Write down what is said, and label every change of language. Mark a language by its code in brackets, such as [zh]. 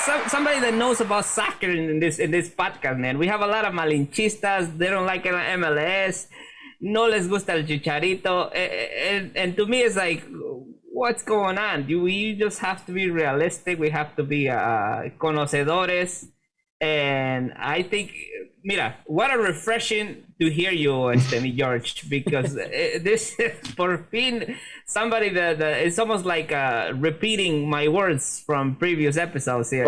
[en] Somebody that knows about soccer in this podcast, man. We have a lot of malinchistas. They don't like MLS. [es] No les gusta el Chicharito. [en] And to me, it's like, what's going on? We just have to be realistic. We have to be [es] conocedores. [en] And I think, [es] mira, [en] what a refreshing to hear you, George, because this [es] por fin [en] somebody that it's almost like repeating my words from previous episodes here.